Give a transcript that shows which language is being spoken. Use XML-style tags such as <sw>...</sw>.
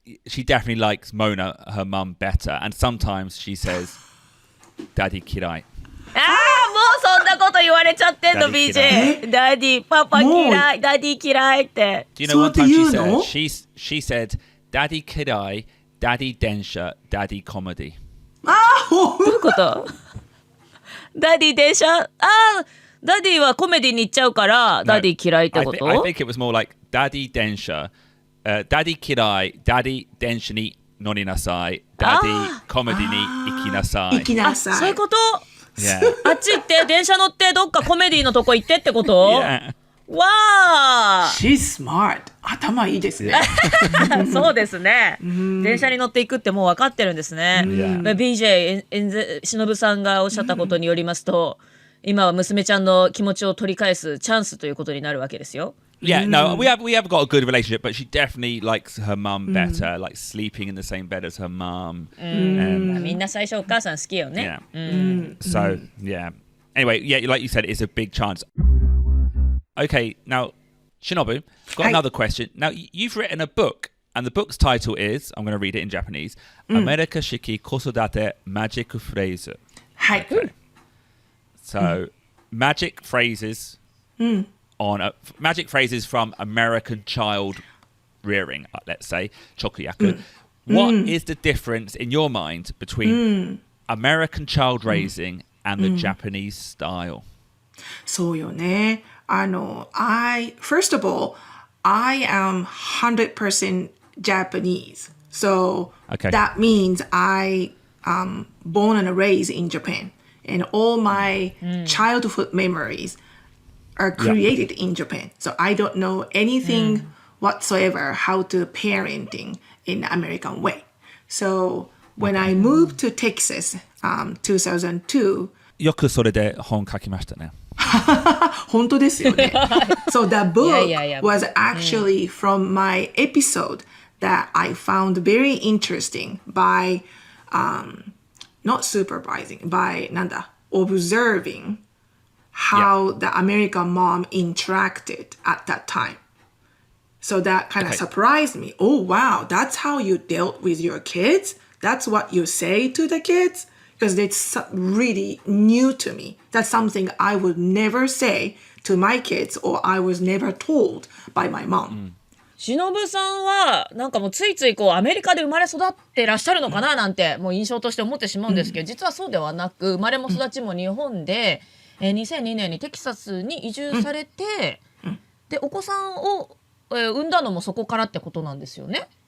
<en>She definitely likes Mona, her mum, better. And sometimes she says, Daddy 嫌い。</en> <ja>もうそんなこと言われちゃってんの BJ。ダディ、パパ嫌い、ダディ嫌いって。</ja> <en>Do you know one time she said, Daddy</en> <ja>嫌い、Daddy 電車、Daddy コメディ。どういうことダディ電車ダディはコメディに行っちゃうからダディ嫌いってこと</ja> <en>I think it was more like Daddy</en> <ja>電車、Daddy 嫌い、Daddy 電車に乗りなさい、Daddy コメディに行きなさい。行きなさい。そういうこと、</ja> <en>yeah.</en> <ja>あっち行って電車乗ってどっかコメディのとこ行ってってこと、</ja> <en>yeah. わー She's smart.</en> <ja>頭いいですね。そうですね。電車に乗っていくってもう分かってるんですね。BJ、忍さんがおっしゃったことによりますと、今は娘ちゃんの気持ちを取り返すチャンスということになるわけですよ。</ja> <en>Yeah, no, we have got a good relationship, but she definitely likes her mum better, like sleeping in the same bed as her mum.</en> <ja>みんな最初お母さん好きよね。</ja> <en>So, yeah. Anyway, yeah, like you said, it's a big chance. Okay, now, Shinobu, got another question. Now, you've written a book, and the book's title is, I'm going to read it in Japanese,</en> <ja>アメリカ式子育てマジックフレーズ。はい。</ja> <en>So, magic phrases magic phrases from American child rearing, let's say, 直訳。 What is the difference in your mind between American child raising and the Japanese style?</en> <ja>そうよね。</ja> <en>First of all, I am 100% Japanese. So that means I born and raised in Japan. And all my childhood memories are created in Japan. So I don't know anything whatsoever how to parenting in the American way. So when I moved to Texas, 2002,</en> <ja>よくそれで本書きましたね。本当ですよね。</ja> <en>So the book was actually from my episode that I found very interesting by not supervising, by observing how the American mom interacted at that time. So that kind of surprised me. Oh, wow, that's how you dealt with your kids? That's what you say to the kids? Because it's really new to me. That's something I would never say to my kids or I was never told by my mom.</en> <ja>忍さんはなんかもうついついこうアメリカで生まれ育ってらっしゃるのかななんてもう印象として思ってしまうんですけど、実はそうではなく生まれも育ちも日本で、2002年にテキサスに移住されて、でお子さんを、産んだのもそこからってことなんですよね。</ja>